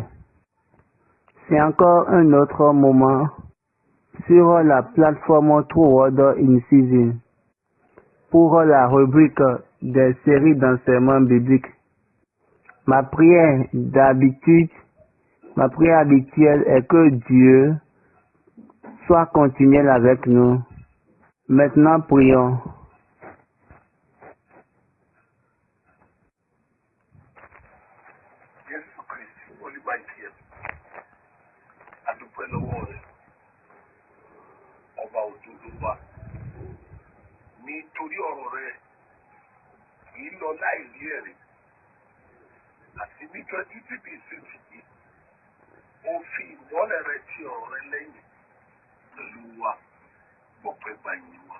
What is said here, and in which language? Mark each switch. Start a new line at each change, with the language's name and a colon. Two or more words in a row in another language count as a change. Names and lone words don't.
French: C'est encore un autre moment sur la plateforme True Word in Season pour la rubrique des séries d'enseignements bibliques. Ma prière habituelle est que Dieu soit continuel avec nous. Maintenant, prions.
Yoruba: Nítorí ọ̀rọ̀ rẹ̀ kì í lọ láìrí ẹ̀rí àti níjọ́ títí bí ìsinsìnyí ó fi ìmọ́lẹ̀ rẹ̀ ti ọ̀rọ̀ rẹ̀ lẹ́yìn pẹ̀lú wa gbọ̀pẹ́ gbàyìn wa.